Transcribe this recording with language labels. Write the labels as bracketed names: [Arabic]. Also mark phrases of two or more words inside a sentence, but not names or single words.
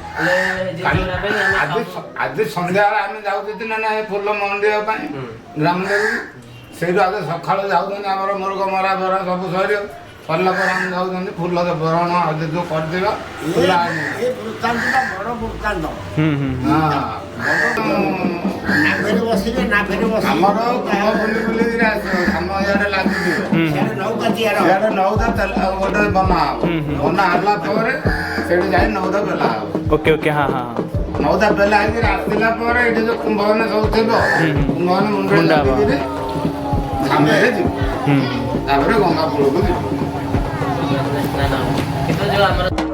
[Odia] ଆଜି ସନ୍ଧ୍ୟାବେଳେ ଆମେ ଯାଉଛନ୍ତି ନା ଏ ଫୁଲ ମଣ୍ଡିବା ପାଇଁ ଗ୍ରାମ ଦେବୀ, ସେଇଠୁ ଆଗେ ସକାଳୁ ଯାଉଛନ୍ତି ଆମର ମୁର୍ଗ ମରା ବରା ସବୁ ସରିବ, ସରିଲା ପରେ ଆମେ ଯାଉଛନ୍ତି ଫୁଲ ବରଣ ଯୋଉ କରିଦେବା ଫୁଲ ଆମର ବୁଲିକିରି ଆସିବ ଆମ ଇଆଡ଼େ ଲାଗିଯିବ, ଇଆଡ଼େ ନୌଦା ଗୋଟେ ବନା ହବ, ବନା ହେଲା ପରେ ସେଠି ଯାଇ ନୌଦା ବେଲା ହବ। [Hindi] ओके ओके हाँ हाँ [Odia] ନୌଦା ବେଲା ହେଇକିରି ଆସିଲା ପରେ ଏଠି ଯୋଉ କୁମ୍ଭମାନେ ସବୁ ଥିବ କୁମ୍ଭମାନେ ମୁଣ୍ଡରେ ଲାଗିକିରି ସାମନାରେ ଯିବ, ତାପରେ ଗଙ୍ଗା କୂଳକୁ ଯିବ। କିନ୍ତୁ ଯୋଉ ଆମର